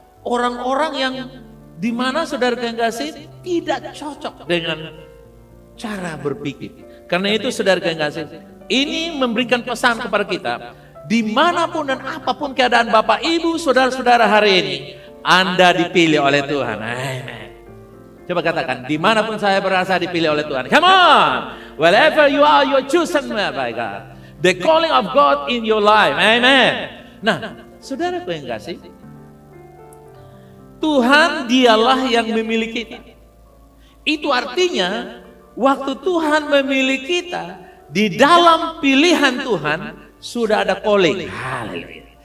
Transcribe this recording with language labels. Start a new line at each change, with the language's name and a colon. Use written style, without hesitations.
Indonesian: Orang-orang yang dimana saudara kekasih tidak cocok dengan cara berpikir. Karena itu saudara kekasih, ini memberikan pesan kepada kita. Dimanapun dan apapun keadaan Bapak, Ibu, saudara-saudara hari ini, Anda dipilih oleh Tuhan. Amen. Coba katakan, dimanapun saya berasa dipilih oleh Tuhan.
English: Come on, wherever you are, you're chosen by God. The calling of God in your life, amen.
Indonesian: Nah, saudaraku yang kasih, Tuhan dialah yang memilih kita. Itu artinya, waktu Tuhan memilih kita, di dalam pilihan Tuhan, sudah ada calling. Haleluya.